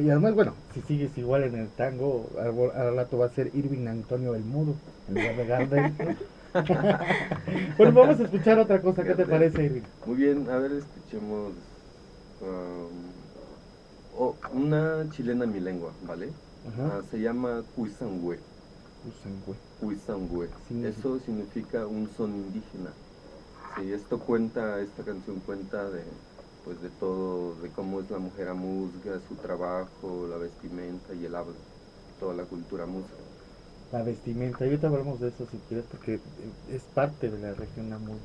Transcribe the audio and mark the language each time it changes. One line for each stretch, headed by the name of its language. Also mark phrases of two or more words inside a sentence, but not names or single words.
Spanish: Y además, bueno, si sigues igual en el tango, al rato va a ser Irving Antonio el Mudo, en lugar de Gardel. Bueno, vamos a escuchar otra cosa. ¿Qué te Gardel. parece, Irving? Muy bien, a ver, escuchemos una chilena en mi lengua, ¿vale? Ajá. Se llama Cuisangüe. Usangüe. Cuisangüe. Significa- Eso significa un son indígena. Sí, esta canción cuenta de pues de todo, de cómo es la mujer amuzga, su trabajo, la vestimenta y el habla, toda la cultura amuzga. La vestimenta. Y ahorita hablamos de eso si quieres, porque es parte de la región amuzga,